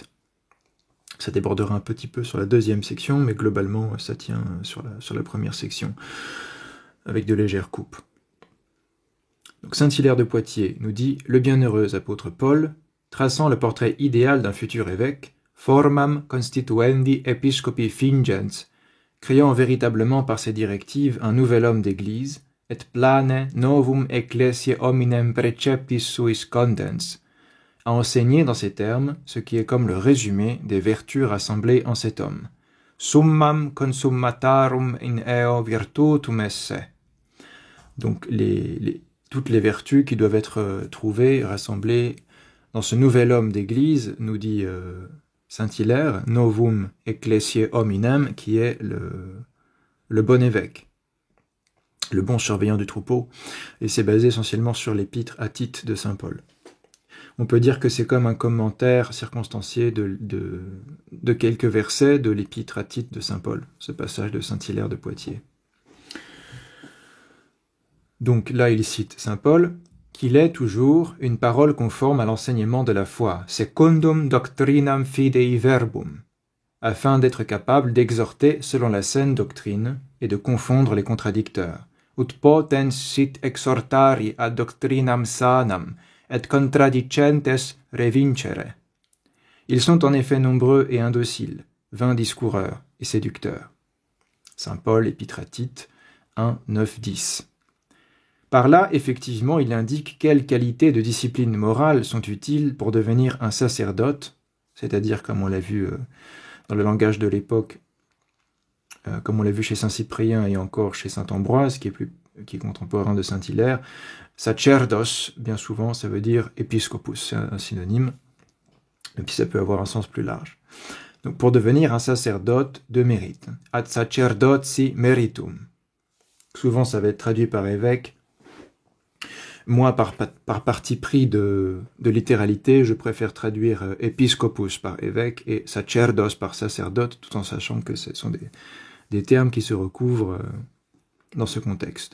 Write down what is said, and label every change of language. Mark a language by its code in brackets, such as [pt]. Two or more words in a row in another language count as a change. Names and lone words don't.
[fr] Ça débordera un petit peu sur la 2e section, mais globalement, ça tient sur la première section, avec de légères coupes. Donc saint Hilaire de Poitiers nous dit « Le bienheureux apôtre Paul, traçant le portrait idéal d'un futur évêque, [la] formam constituendi episcopi fingens, [fr] créant véritablement par ses directives un nouvel homme d'église, [la] et plane novum ecclesiae hominem preceptis suis contens, [fr] a enseigné dans ces termes ce qui est comme le résumé des vertus rassemblées en cet homme. [la] Summam consummatarum in eo virtutum esse. [fr] Donc toutes les vertus qui doivent être trouvées, rassemblées dans ce nouvel homme d'église, nous dit Saint-Hilaire, [la] Novum Ecclesiae Hominem, [fr] qui est le bon évêque, le bon surveillant du troupeau, et c'est basé essentiellement sur l'épître à Tite de saint Paul. On peut dire que c'est comme un commentaire circonstancié de quelques versets de l'épître à Tite de saint Paul, ce passage de Saint-Hilaire de Poitiers. Donc là, il cite saint Paul, qu'il est toujours une parole conforme à l'enseignement de la foi, [la] secundum doctrinam fidei verbum, [fr] afin d'être capable d'exhorter selon la saine doctrine et de confondre les contradicteurs. [la] Ut potens sit exhortari ad doctrinam sanam, et contradicentes revincere. [fr] Ils sont en effet nombreux et indociles, vains discoureurs et séducteurs. Saint Paul, Épître à Tite, 1, 9, 10. Par là, effectivement, il indique quelles qualités de discipline morale sont utiles pour devenir un sacerdote, c'est-à-dire, comme on l'a vu dans le langage de l'époque, comme on l'a vu chez saint Cyprien et encore chez saint Ambroise, qui est contemporain de saint Hilaire, sacerdos, bien souvent, ça veut dire épiscopus, c'est un synonyme, et puis ça peut avoir un sens plus large. Donc, pour devenir un sacerdote de mérite, [la] ad sacerdoti meritum. [fr] Souvent, ça va être traduit par évêque. Moi, par parti pris de littéralité, je préfère traduire épiscopus par évêque et sacerdos par sacerdote, tout en sachant que ce sont des termes qui se recouvrent dans ce contexte.